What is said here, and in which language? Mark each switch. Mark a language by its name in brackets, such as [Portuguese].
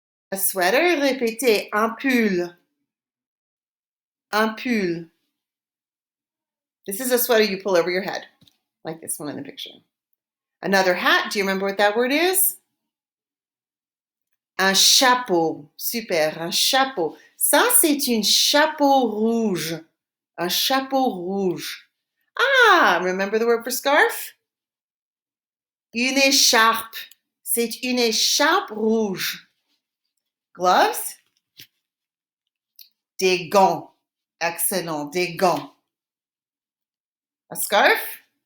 [English] A sweater, [French] répétez, un pull. Un pull. [English] This is a sweater you pull over your head, like this one in the picture. Another hat, do you remember what that word is? [French] Un chapeau. Super, un chapeau. Ça, c'est une chapeau rouge. Un chapeau rouge. [English] Ah, remember the word for scarf? [French] Une écharpe. C'est une écharpe rouge. [English] Gloves? [French] Des gants. Excellent, des gants. [English] A scarf?